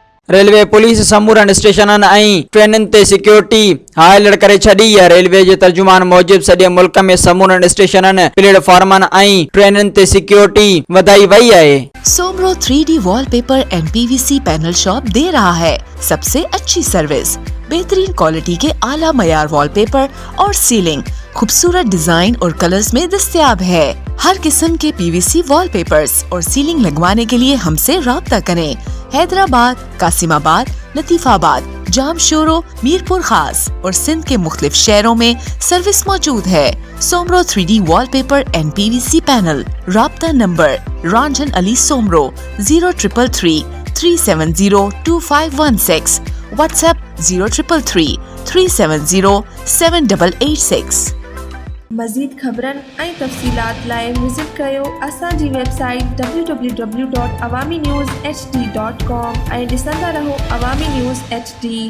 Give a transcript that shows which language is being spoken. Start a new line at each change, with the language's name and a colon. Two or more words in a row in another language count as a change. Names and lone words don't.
Sindhi: रेलवे पुलिस समूरनि स्टेशननि ऐं ट्रेनुनि ते सिक्योरिटी हाई अलर्ट करे छॾी आहे। रेलवे जे तर्जुमान मूजिब सॼे मुल्क में समूरनि स्टेशननि, प्लेटफॉर्मनि ऐं ट्रेनुनि ते सिक्योरिटी वधाई वई आहे।
Urdu: سومرو 3D وال پیپر اینڈ PVC پینل شاپ دے رہا ہے سب سے اچھی سروس، بہترین کوالٹی کے اعلیٰ معیار وال پیپر اور سیلنگ خوبصورت ڈیزائن اور کلرز میں دستیاب ہے. ہر قسم کے PVC وال پیپرز اور سیلنگ لگوانے کے لیے ہم سے رابطہ کریں. حیدرآباد، قاسم آباد، لطیف آباد، جامشورو، میرپور خاص اور سندھ کے مختلف شہروں میں سروس موجود ہے. सोमरो 3D वॉलपेपर एंड PVC पैनल। رابطہ نمبر رنجن علی سومرو 0333 370 2516. व्हाट्सएप 0333 370 7886।
Sindhi: मज़ीद ख़बरनि ऐं तफ़सीलात लाइ विज़िट कयो असांजी वेबसाइट www.awamiNewsHD.com ऐं ॾिसंदा रहो अवामी न्यूज़ HD।